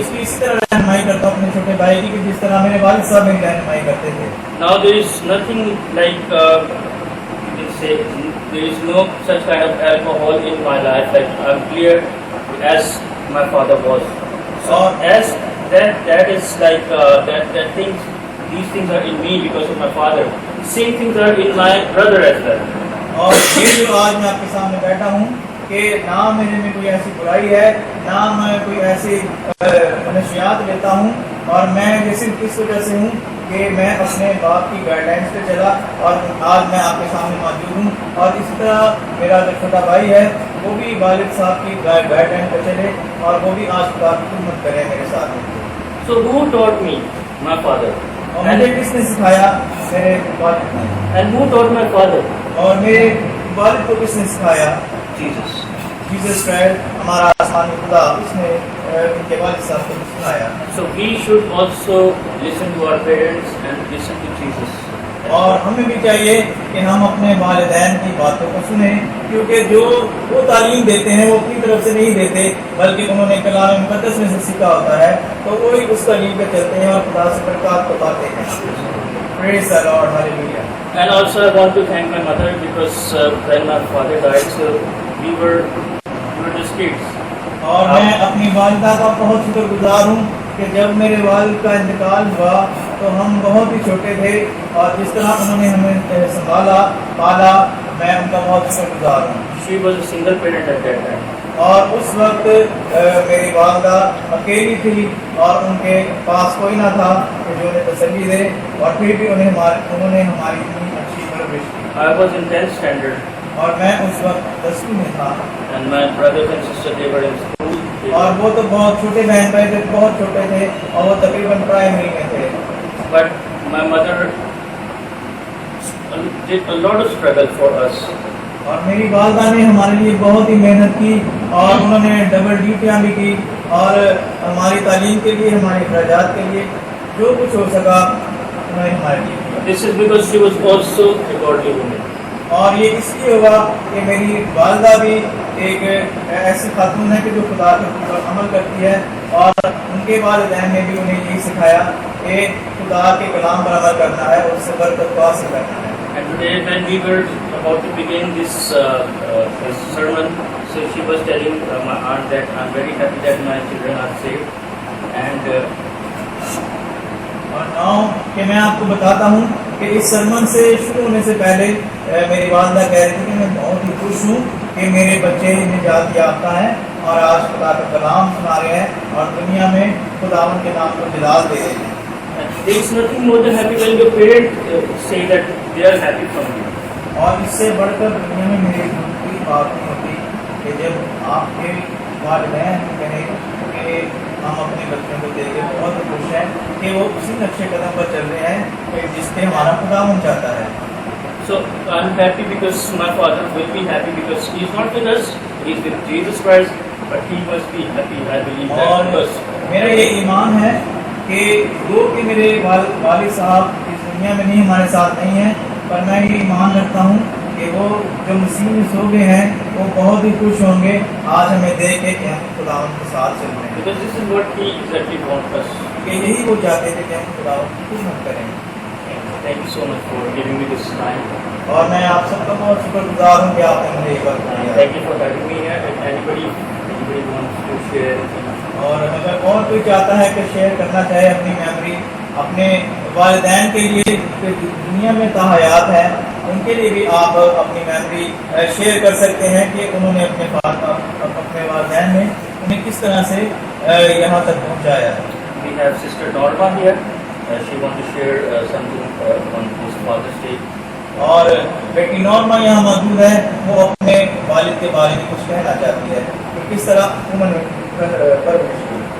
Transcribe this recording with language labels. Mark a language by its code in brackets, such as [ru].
[hi] उसकी इसी तरह रहनुमाई करता हूँ अपने छोटे भाई की कि जिस तरह मेरे वालिद साहब मेरी रहनुमाई करते थे। [en] Now there is nothing like you can say there is no such kind of alcohol in my life. Like I'm clear as my father was. So as that is like that things, these things are in me because of my father. Same things are in my brother as well. [hi] और ये जो आज मैं आपके सामने बैठा हूँ कि ना मेरे में कोई ऐसी बुराई है, ना मैं कोई ऐसी नशियात लेता हूँ, और मैं ये सिर्फ इस वजह से हूँ कि मैं अपने बाप की गाइडलाइंस पे चला और आज मैं आपके सामने मौजूद हूँ। और इसी तरह मेरा जो छोटा भाई है वो भी वालिद साहब की गाइडलाइन पे चले और वो भी आज खुदा की खिदमत करे मेरे साथ। [en] So who taught me? My father. [hi] और मुझे किसने सिखाया? मेरे वालिद ने। [en] And who taught my father? [hi] और मेरे वालिद को किसने सिखाया? [en] Jesus. [hi] जीसस क्राइस्ट, हमारा आसमानी खुदा, उसने इनके वालिद साहब को सिखाया। [en] So we should also listen to our parents and listen to Jesus. [hi] और हमें भी चाहिए कि हम अपने वालिदैन की बातों को सुने, क्योंकि जो वो तालीम देते हैं वो अपनी तरफ से नहीं देते, बल्कि उन्होंने कलाम मुक़द्दस में से सीखा होता है, तो वो ही उस तालीम पे चलते हैं और खुदा से बरकत को पाते हैं। [en] Praise the Lord, hallelujah. And also I want to thank my mother because when my father died, so we were just kids. [hi] और मैं अपनी वालिदा का बहुत शुक्रगुजार हूँ कि जब मेरे वालिद का इंतकाल हुआ तो हम बहुत ही छोटे थे, और जिस तरह उन्होंने हमें संभाला पाला, मैं उनका बहुत शुक्रगुजार हूँ। [en] She was a single parent at that time. [hi] और उस वक्त मेरी वालदा अकेली थी और उनके पास कोई ना था कि जो उन्हें तसल्ली दे, और फिर भी उन्होंने हमारी इतनी अच्छी परवरिश की। [en] I was in 10th standard, [hi] और मैं उस वक्त 10वीं में था, [en] and my brothers and sisters, they were in school. [hi] और वो तो बहुत छोटे बहन भाई थे, बहुत छोटे थे, और वो तकरीबन प्राइमरी में थे। [en] But my mother did a lot of struggle for us. [hi] और मेरी वालदा ने हमारे लिए बहुत ही मेहनत की, और उन्होंने डबल ड्यूटियाँ भी की, और हमारी तालीम के लिए, हमारे अखराजात के लिए जो कुछ हो सका उन्होंने हमारे लिए किया। [en] This is because she was also a godly woman. [hi] और ये इसलिए हुआ कि मेरी वालदा भी एक ऐसी खातून है कि जो खुदा के ऊपर अमल करती है, और उनके वालिदैन ने भी उन्हें यही सिखाया कि खुदा के कलाम पर अमल करना है और उससे बरकत को हासिल करना है। [en] And today, when we were about to begin this sermon, so she was telling my aunt that I'm very happy that my children are saved. And [hi] और नाउ कि मैं आपको बताता हूँ कि इस सरमन से शुरू होने से पहले मेरी वालदा कह रही थी कि मैं बहुत ही खुश हूँ कि मेरे बच्चे निजात याफ्ता हैं और आज खुदा का कलाम सुना रहे हैं और दुनिया में खुदावन के नाम को जलाल दे रहे हैं। [en] there is nothing more than happy when your parents say that they are happy from you. [hi] और इससे बढ़कर दुनिया में मेरे दुख की बात नहीं होती कि जब आपके वालिदैन कहें कि हम अपने बच्चों को देख के बहुत खुश हैं कि वो उसी नक्शे कदम पर चल रहे हैं कि जिससे हमारा खुदावन चाहता है। So I'm happy because my father will be happy because he is not with us, he is with Jesus Christ, but he must be happy. [en] I believe that [hi] और [en] because [hi] मेरा ये ईमान है कि दो कि मेरे वालिद साहब इस दुनिया में नहीं, हमारे साथ नहीं हैं, पर मैं ये ईमान रखता हूँ कि वो जो मसीह में सो गए हैं वो बहुत ही खुश होंगे आज हमें देख के कि हम खुदावन के साथ चल रहे हैं, [en] because this is what he exactly wants us. [hi] कि यही वो चाहते थे कि हम खुदावन की खिदमत करें। [en] Thank you so much for giving me this time. [hi] और मैं आप सबका बहुत शुक्रगुजार हूँ कि आपने मुझे ये वक्त दिया। [en] Thank you for having me here. If anybody wants to share anything. [hi] और अगर और कोई चाहता है कि शेयर करना चाहे अपनी मेमोरी अपने वालिदैन के लिए जो दुनिया में ताहयात है, उनके लिए भी आप अपनी मेमोरी शेयर कर सकते हैं कि उन्होंने अपने वालिदैन ने उन्हें किस तरह से यहाँ तक पहुँचाया। [en] We have Sister Norma here. She wants to share something on this Father's Day. [hi] और बेटी नॉर्मा यहाँ मौजूद है, वो अपने वालिद के बारे में कुछ कहना चाहती है कि किस तरह उन्होंने परवरिश की।